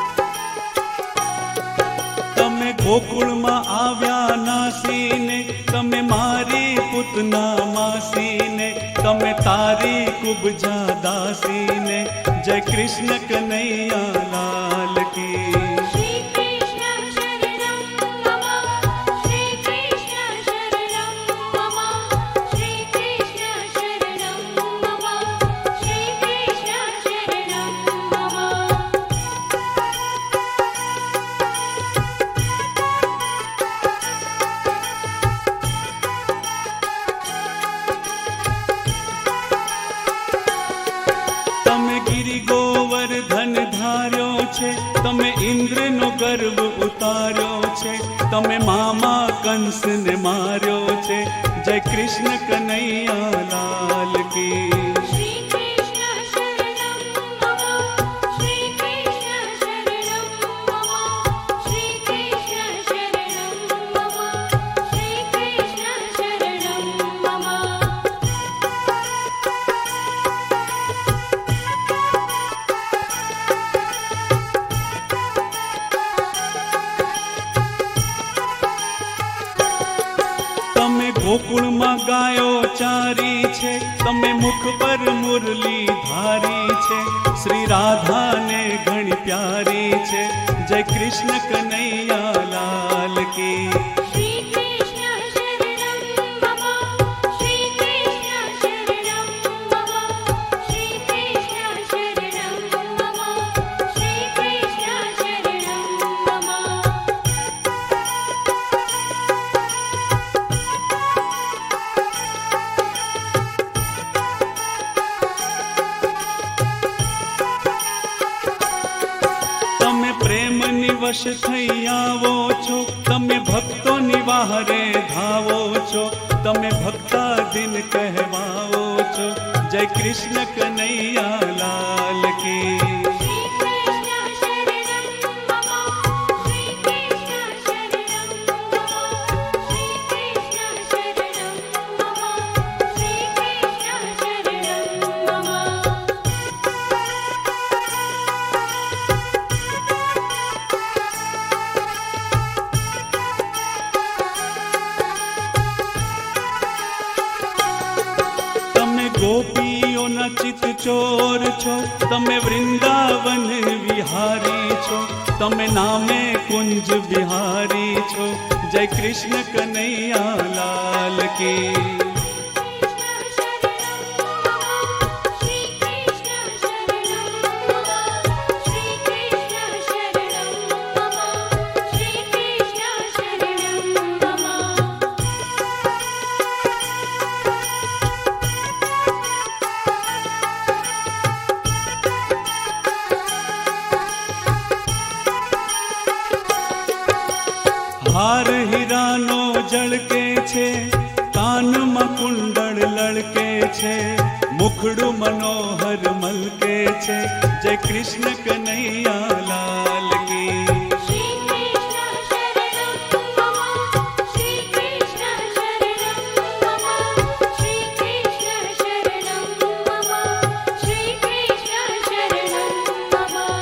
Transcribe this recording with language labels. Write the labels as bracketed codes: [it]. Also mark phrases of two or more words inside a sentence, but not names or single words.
[gu] તમે ગોકુળમાં આવ્યા નાસીને તમે પૂતના માસીને તમે તારી કુબજા દાસીને [hi] जय कृष्ण कनैया लाल की [sa] श्री कृष्ण शरणं मम श्री कृष्ण शरणं मम श्री कृष्ण शरणं मम श्री कृष्ण शरणं मम [gu] તમે ગિરિ ગોવર્ધન ધાર્યો છે તમે ઇન્દ્રનો ગર્વ ઉતાર્યો છે તમે મામા કંસને માર્યો છે [hi] जय कृष्ण कनैया लाल की [sa] श्री कृष्ण शरणं मम श्री कृष्ण शरणं मम श्री कृष्ण शरणं मम श्री कृष्ण शरणं मम [gu] તમે ગોકુળમાં ગાયો ચારી છે તમે મુખ પર મુરલી ધારી છે શ્રી રાધાને ઘણી પ્યારી છે [hi] जय कृष्ण कनैया लाल की [sa] श्री कृष्ण शरणं मम श्री कृष्ण शरणं मम श्री कृष्ण शरणं मम श्री कृष्ण शरणं मम [gu] તમે પ્રેમની વશ થઈ આવો છો તમે ભક્તોની વાહરે ધાવો છો તમે ભક્તાધીન કહેવાઓ છો [hi] जय कृष्ण कनैया लाल की [sa] श्री कृष्ण शरणं मम श्री कृष्ण शरणं मम श्री कृष्ण शरणं मम श्री कृष्ण शरणं मम [gu] તમે ગોપીઓના ચિત ચોર છો તમે વૃંદાવન વિહારી છો તમે નામે કુંજ બિહારી છો [hi] जय कृष्ण कनैया लाल की [sa] कृष्ण शरणं मम श्री कृष्ण शरणं मम श्री कृष्ण शरणं मम श्री कृष्ण शरणं मम [gu] હાર હીરાનો જળકે છે કાનમાં કુંડળ લળકે છે મુખડું મનોહર મલકે છે [hi] जय कृष्ण कनैया लाल की [sa] श्री कृष्ण शरणं मम श्री कृष्ण शरणं मम श्री कृष्ण शरणं मम श्री कृष्ण शरणं मम